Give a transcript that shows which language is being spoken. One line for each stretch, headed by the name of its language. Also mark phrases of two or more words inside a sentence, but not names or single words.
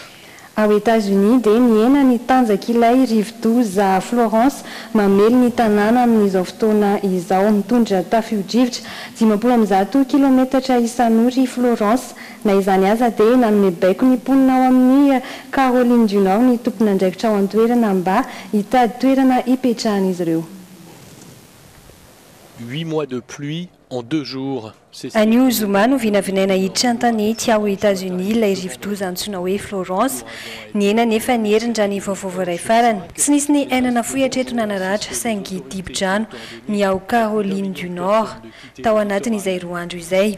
Malagasy: Ao États-Unis dia niena ny tanjaka ilay rivo-doza Florence mamely ny tanàna amin'izao fotoana izao mitondra tafio-drivotra 50 kilometatra isan'ora Florence. Na izany aza dia nanome baiko ny mponina ao amin'ny Caroline du Nord ny tompon'andraikitra ao an-toerana mba hitady toerana hipetrahan'izy ireo.
French: 8 mois de pluie en 2 jours.
Malagasy: Anio Zuma no vinavinaina hiditra an-tanety ao États-Unis ilay rivo-doza antsoina hoe Florence. Niena nefa nierindra ny vaovao iray farany. Tsy nisy ny ainana fohy hatreto nanaratra saingy dibo-drano ny ao Caroline du Nord tao anatin'izay 2 andro izay.